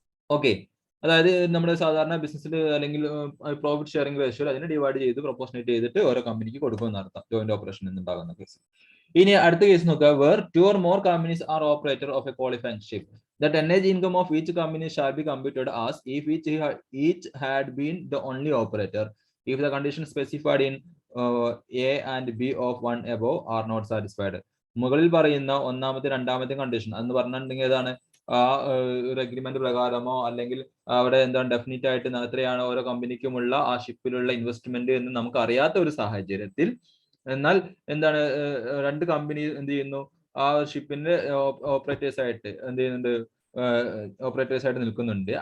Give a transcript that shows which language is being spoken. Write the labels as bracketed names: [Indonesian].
[Malayalam] Okay, അതായത് നമ്മുടെ സാധാരണ ബിസിനസ്സിൽ അല്ലെങ്കിൽ പ്രോഫിറ്റ് ഷെയറിംഗ് റേഷ്യോ അതിനെ ഡിവൈഡ് ചെയ്ത് പ്രൊപ്പോർഷനേറ്റ് ചെയ്തിട്ട് ഓരോ കമ്പനിക്ക് കൊടുക്കുമെന്ന് അർത്ഥം, ജോയിന്റ് ഓപ്പറേഷൻ എന്നുണ്ടാകുന്ന കേസ്. ഇനി അടുത്ത കേസ് നോക്കുക, [English] Where 2 or more companies are operator of a qualifying ship. The tonnage income of each company shall be computed as if each had been the only operator if the conditions specified in A and B of 1 above are not satisfied. [Malayalam] മുകളിൽ പറയുന്ന ഒന്നാമത്തെ രണ്ടാമത്തെ condition എന്ന് പറഞ്ഞിട്ടുണ്ടെങ്കിൽ ഏതാണ്, ആ ഒരു agreement പ്രകാരമോ അല്ലെങ്കിൽ അവിടെ എന്താണ് ഡെഫിനിറ്റ് ആയിട്ട് എത്രയാണ് ഓരോ കമ്പനിക്കുമുള്ള ആ ഷിപ്പിലുള്ള ഇൻവെസ്റ്റ്മെന്റ് എന്ന് നമുക്ക് അറിയാത്ത ഒരു സാഹചര്യത്തിൽ, എന്നാൽ എന്താണ് രണ്ട് കമ്പനി എന്ത് ചെയ്യുന്നു, ആ ഷിപ്പിന്റെ ഓപ്പറേറ്റേഴ്സ് ആയിട്ട് എന്ത് ചെയ്യുന്നുണ്ട്, ഓപ്പറേറ്റേഴ്സ് ആയിട്ട് നിൽക്കുന്നുണ്ട്.